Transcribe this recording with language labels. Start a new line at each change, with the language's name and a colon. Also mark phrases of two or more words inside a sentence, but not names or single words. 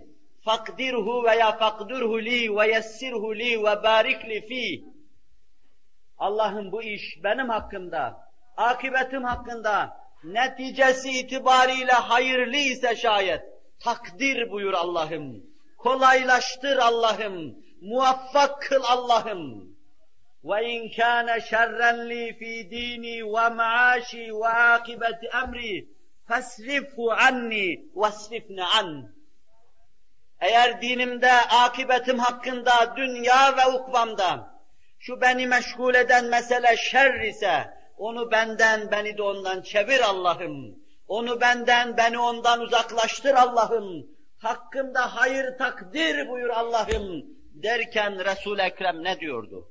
Arabic: فاقدره veya فاقدره لي ويسره لي وبارك لي في.
Turkish: Allah'ım bu iş benim hakkımda, akıbetim hakkında, neticesi itibariyle hayırlı ise şayet, takdir buyur Allah'ım, kolaylaştır Allah'ım, muvaffak kıl Allah'ım.
Arabic: وَاِنْ كَانَ شَرًّا لِي ف۪ي د۪ينِي وَمَعَاشِي وَعَاقِبَةِ اَمْرِي فَاسْرِفْهُ عَنِّي وَاسْرِفْنِ عَنْ.
Turkish: Eğer dinimde, akıbetim hakkında, dünya ve ukbamda, şu beni meşgul eden mesele şer ise, onu benden, beni de ondan çevir Allah'ım. Onu benden, beni ondan uzaklaştır Allah'ım. Hakkımda hayır takdir buyur Allah'ım derken Resul-i Ekrem ne diyordu?